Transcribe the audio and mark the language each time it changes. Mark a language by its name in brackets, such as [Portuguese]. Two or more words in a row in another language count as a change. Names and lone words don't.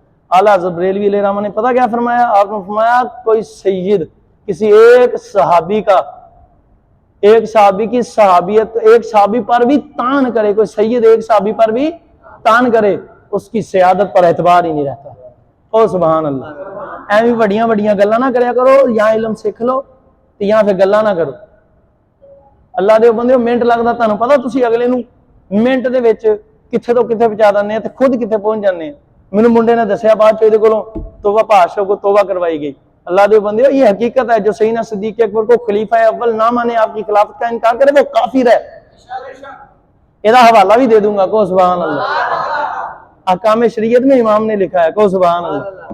[Urdu] اعلیٰ حضرت بریلوی [Arabic] علیہ الرحمہ [Urdu] نے پتہ کیا فرمایا، آپ نے فرمایا کوئی سید کسی ایک صحابی کا، ایک صحابی کی صحابیت، ایک صحابی پر بھی تان کرے، کوئی سید ایک صحابی پر بھی تان کرے، اس کی سیادت پر اعتبار ہی نہیں رہتا، او [Arabic] سبحان اللہ۔ [Punjabi] ایویں بڑیاں بڑیاں گلاں نہ کریا کرو، یا علم سیکھ لو تے یا پھر گلاں نہ کرو، اللہ دے بندے منٹ لگدا تانوں پتہ، تسی اگلے نوں منٹ دے وچ کتھے تو کتھے پہنچا دنے تے خود کتھے پہنچ جانے۔ میرے منڈے نے دسیا بعد چ دے کولوں [Urdu] توبہ پاشا کو توبہ کروائی گئی، اللہ دے بندے یہ حقیقت ہے، جو سیدنا صدیق اکبر کو خلیفہ اول نہ مانے، آپ کی خلافت کا انکار کرے وہ کافر ہے، یہ حوالہ بھی دے دوں گا کو [Arabic] سبحان اللہ، [Urdu] احکام شریعت میں امام نے لکھا ہے کو [Arabic] سبحان اللہ۔